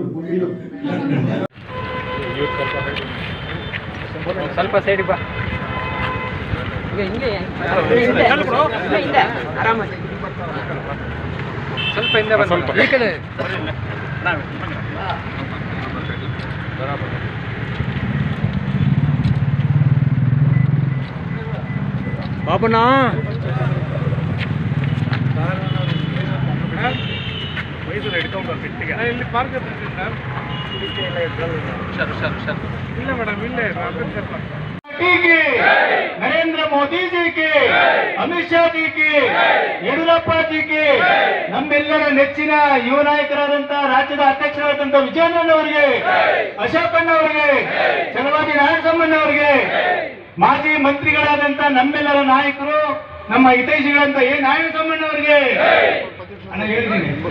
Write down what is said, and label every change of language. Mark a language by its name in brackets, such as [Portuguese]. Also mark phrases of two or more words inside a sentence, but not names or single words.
[Kannada] ಸ್ವಲ್ಪ ಸೈಡ್ ಬಾ ಹಿಂಗೆ ಆರಾಮಾಗಿ ಸ್ವಲ್ಪ ಹಿಂದೆ ಬಂದು ಈ ಕಡೆ ಬಾಬುನಾ ಮೈಸೂರು ಹಿಡ್ಕೊಂಡು ಇಲ್ಲಿ ಪಾರ್ಕ್ ಇಲ್ಲ ಮೇಡಮ್ ಇಲ್ಲೇ [Hindi] नरेंद्र मोदी जी की [Kannada] अमित शाह जी की येडियूरप्ಪ जी की ನಮ್ಮೆಲ್ಲರ ನೆಚ್ಚಿನ ಯುವ ನಾಯಕರಾದಂತಹ ರಾಜ್ಯದ ಅಧ್ಯಕ್ಷರಾದಂತಹ ವಿಜಯೇಂದ್ರನವರಿಗೆ, ಅಶೋಕಣ್ಣವರಿಗೆ, ಚಲವಾದಿ ನಾರಾಯಣಸ್ವಾಮಣ್ಣವರಿಗೆ, ಮಾಜಿ ಮಂತ್ರಿಗಳಾದಂತಹ ನಮ್ಮೆಲ್ಲರ ನಾಯಕರು, ನಮ್ಮ ಹಿತೈಷಿಗಳಂತ ನಾರಾಯಣಸ್ವಾಮಣ್ಣವರಿಗೆ ಅಣ್ಣ ಹೇಳಿದ್ದೀನಿ.